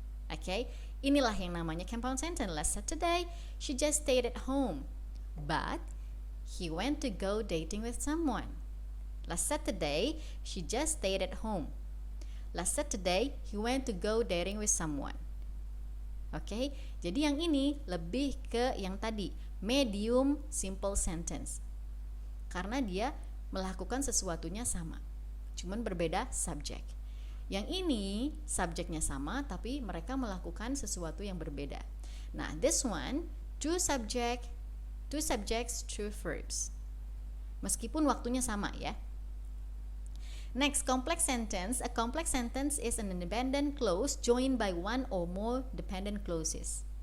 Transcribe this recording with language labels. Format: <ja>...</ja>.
<en>Okay, inilah yang namanya compound sentence. Last Saturday, she just stayed at home, but he went to go dating with someone. Last Saturday, she just stayed at home. Last Saturday, he went to go dating with someone.</en> <id>Oke, jadi yang ini lebih ke yang tadi, medium simple sentence. Karena dia melakukan sesuatunya sama, cuman berbeda subjek. Yang ini subjeknya sama, tapi mereka melakukan sesuatu yang berbeda.</id> <en>Nah, this one, two subjects, two verbs.</en> <id>Meskipun waktunya sama ya.</id> <en>Next, complex sentence. A complex sentence is an independent clause joined by one or more dependent clauses.</en>